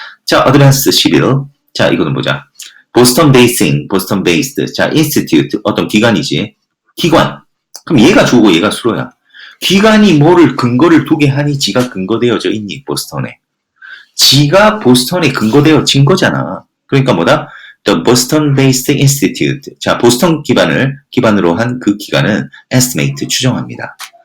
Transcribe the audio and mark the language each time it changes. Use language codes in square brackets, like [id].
[ko] 자, 어드밴스 11. 자, 이거는 보자. 보스턴 based. 자, institute. 어떤 기관이지. 기관. 그럼 얘가 주고 얘가 수로야. 기관이 뭐를 근거를 두게 하니 지가 근거되어져 있니, 보스턴에. 지가 보스턴에 근거되어진 거잖아. 그러니까 뭐다? [en] The Boston-based Institute. [ko] 자, 보스턴 기반으로 한 그 기관은 estimate 추정합니다.